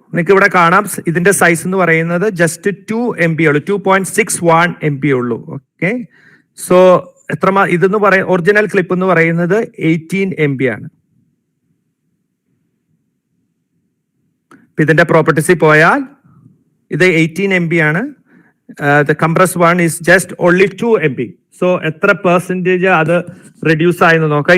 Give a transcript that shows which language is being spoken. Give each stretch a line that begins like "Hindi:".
Malayalam: നിങ്ങൾക്ക് ഇവിടെ കാണാം ഇതിന്റെ സൈസ് എന്ന് പറയുന്നത് ജസ്റ്റ് 2 MB ഉള്ളൂ, 2.61 MB ഉള്ളൂ. ഓക്കെ, സോ ഇതെന്ന് ഒറിജിനൽ ക്ലിപ്പ് എന്ന് പറയുന്നത് 18 MB ആണ്. ഇതിന്റെ പ്രോപ്പർട്ടീസിൽ പോയാൽ ഇത് 18 MB ആണ്.
English: The compressed one is just only 2 MB.
Malayalam: So എത്ര പെർസെന്റേജ് അത് റെഡ്യൂസ് ആയെന്ന് നോക്കാം.